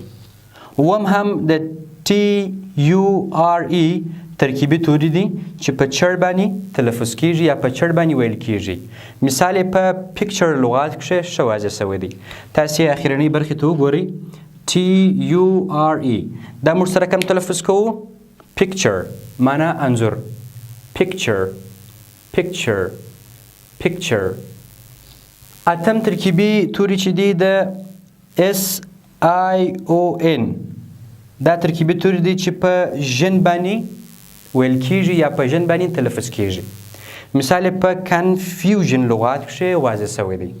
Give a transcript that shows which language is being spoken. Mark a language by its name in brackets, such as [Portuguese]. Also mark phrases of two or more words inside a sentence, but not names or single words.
[Pashto] اووم هم د [English] T U R E [Pashto] ترکیبي توري دي چې په چړ باندې تلفظ کیږي یا په چړ باندې ویل کیږي. مثال په پکچر لغات کې ښه واضح شوی دی. تاسو اخرنۍ برخې ته وګورئ. [English] T U R E [Pashto] دا موږ سره کوم تلفظ کوو؟ پکچر، معنا انځور. [English] پکچر، picture، picture. [Pashto] اتم ترکیبي توري چې دی د [English] S I O N, [Pashto] دا ترکیبي توري دی چې په ژن باندې ویل کیږي یا په ژن باندې تلفظ کیږي. مثال په کنفیوژن لغات کې واضح شوی دی.